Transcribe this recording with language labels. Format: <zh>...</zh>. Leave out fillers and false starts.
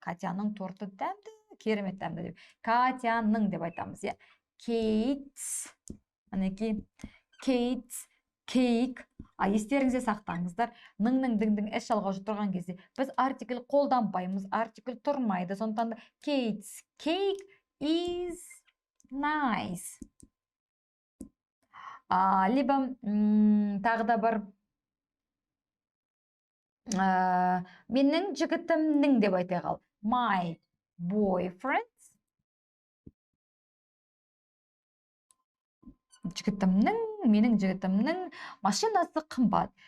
<kk>Катяның торты дәмді, керемет дәмді деп. Катяның деп айтамыз.</kk> <en>Kate's, Kate's cake.</en> <kk>Естеріңізде сақтаңыздар. Ныңның діңдің эс жалғауы тұрған кезде біз артикль қолданбаймыз, артикль тұрмайды. Сондықтан да</kk> <en>Kate's cake is nice.</en> <kk>Либо тағы да бар менің жігітімнің деп айтайық.</kk> <en>My boyfriend</en> <kk>жігітімнің, менің жігітімнің машинасы қымбат.</kk>